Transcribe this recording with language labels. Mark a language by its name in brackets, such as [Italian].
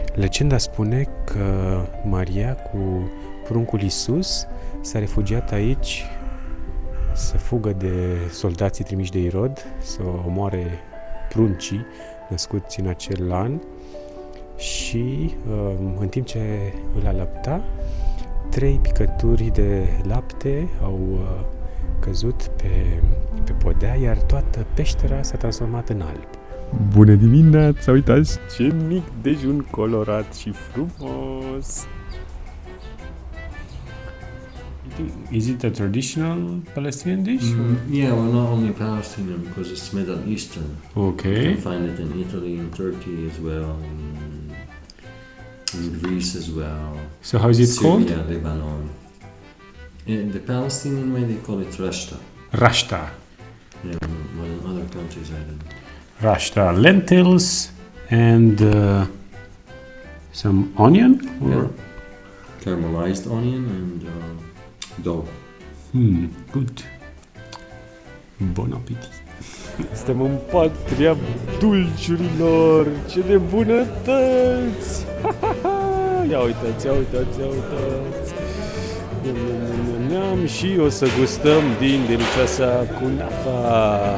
[Romanian] Legenda spune că Maria cu pruncul Iisus s-a refugiat aici să fugă de soldații trimiși de Irod, să omoare pruncii născuți în acel an și în timp ce îl alăpta, 3 picături de lapte au căzut pe podea, iar toată peștera s-a transformat în alb. Bună dimineața! Uitați ce mic dejun colorat și frumos! [English] Is it a traditional Palestinian dish? Yeah, well, not only Palestinian, because it's Middle Eastern. Okay. You can find it in Italy, in Turkey as well, in Greece as well. So how is it Syria, called? Lebanon. In the Palestinian way, they call it rashta. Rashta. Yeah, but in other countries, I don't know. rashta lentils and some onion. Yeah. Caramelized onion and dough. Good. Bon appetit. [Romanian] Suntem în patria dulciurilor, ce de bunătăți! Ia uitați, ia uitați, ia uitați! Neam și o să gustăm din delicioasa kunafa.